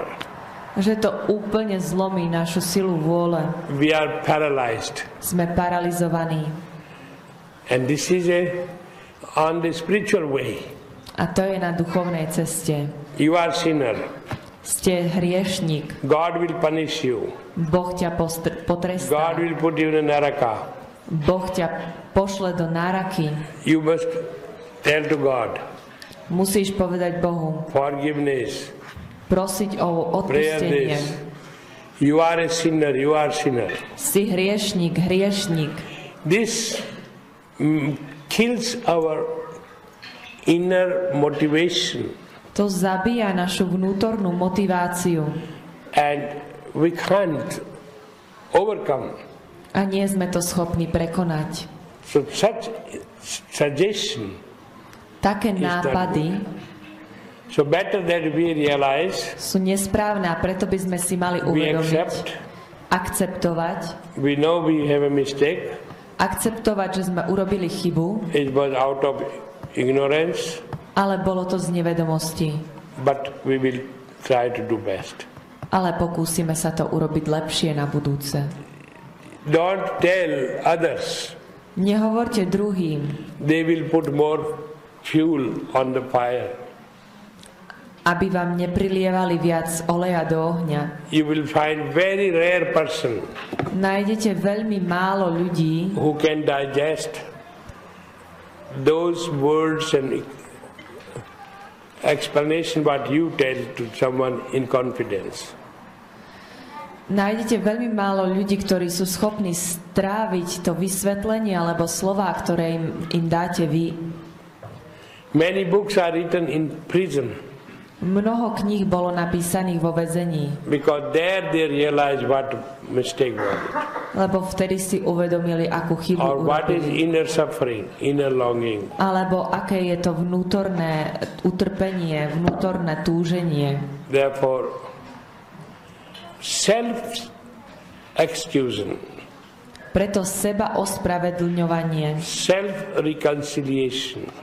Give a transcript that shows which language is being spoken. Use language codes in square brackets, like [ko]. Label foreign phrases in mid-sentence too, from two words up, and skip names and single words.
[sk] Že to úplne zlomí našu silu vôle. [en] We are paralyzed. [sk] Sme paralizovaní. [en] And this is on the spiritual way. [sk] A to je na duchovnej ceste. [en] You are sinner. [sk] Ste hriešnik. [en] God will punish you. [sk] Boh ťa potrestá. [en] God will put you in naraka. [sk] Boh ťa pošle do náraky. [en] You must tell to God. [sk] Musíš povedať Bohu. [en] Forgiveness. [sk] Prosiť o odpustenie. [en] You are a sinner, you are sinner. [sk] Si hriešnik. [en] This kills our inner motivation. [sk] To zabíja našu vnútornú motiváciu. [en] And we can't overcome. [sk] A nie sme to schopní prekonať. [en] So such suggestion, [sk] Také nápady [en] so better that we realize, [sk] sú nesprávne a preto by sme si mali [en] we [sk] uvedomiť, [en] accept, [sk] akceptovať, [en] we know we have a mistake, [sk] akceptovať, že sme urobili chybu, [en] it was out of ignorance, [sk] ale bolo to z nevedomosti. [en] but we will try to do best. [sk] Ale pokúsime sa to urobiť lepšie na budúce. [en] Don't tell others. [sk] Nehovorte druhým, [en] They will put more fuel on the fire. [sk] aby vám neprilievali viac oleja do ohňa. [en] You will find very rare person [sk] Nájdete veľmi málo ľudí, [en] who can digest those words and explanation what you tell to someone in confidence. [sk] nájdete veľmi málo ľudí, ktorí sú schopní stráviť to vysvetlenie alebo slová, ktoré im dáte vy. [en] Many books are written in prison [sk] Mnoho kníh bolo napísaných vo väzení, [en] because there they realize what mistake was [sk] lebo vtedy si uvedomili, akú chybu [en] or what is [sk] urobili. [en] inner suffering, inner longing. [sk] Alebo aké je to vnútorné utrpenie, vnútorné túženie. [en] Therefore, self-excusing, [sk] Preto seba ospravedlňovanie, [en] self-reconciliation,